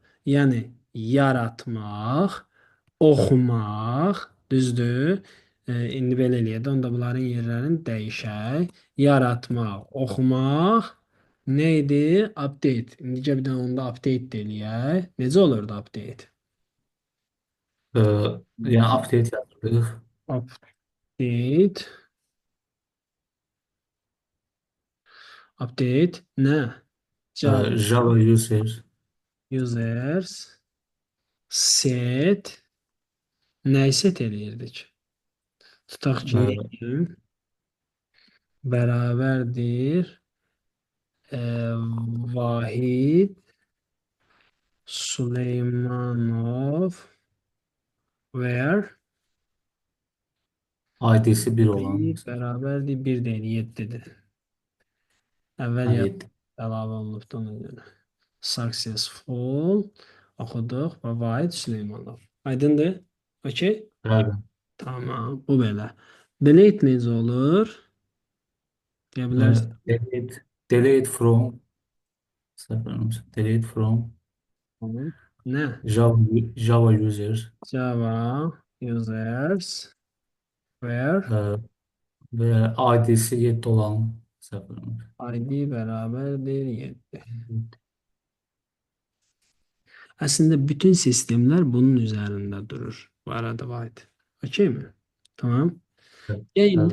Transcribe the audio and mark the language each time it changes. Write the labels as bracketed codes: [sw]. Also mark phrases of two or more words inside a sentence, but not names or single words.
[az] Yəni yaratmaq, oxumaq, düzdür? İndi belə eləyək də, onda bunların yerlərini dəyişək. Yaratmaq, oxumaq, nə idi? Update. İndicə bir dənə onda update də eləyək. Necə olurdu update? E, yəni update yazırıq. Update, update, nə? Java Java user [en] users set, [az] nəyi set eləyirdik? Tutaq ki, e, neyim? Bərabərdir. Vahid Süleymanov where ID'si 1 olan bir məsələn. bərabərdir 1 deyil 7-dir. Əvvəl Hə, yaz 7. əlavə olunubdu ona görə. Successful oxuduq və Vahid Süleymanov. Aydındır? Okey? Bəli. Tamam. Bu belə. Delete necə olur? Deyə bilərsən. [en] Delete from delete from [az] Tamam. Nə? Java user [en] Java users where [az] e, və ID'si 7 olan məsələn. ID bərabərdir 7. Əslində bütün sistemlər bunun üzərində durur. Bu arada var. Okeymi? Tamam. Ya indi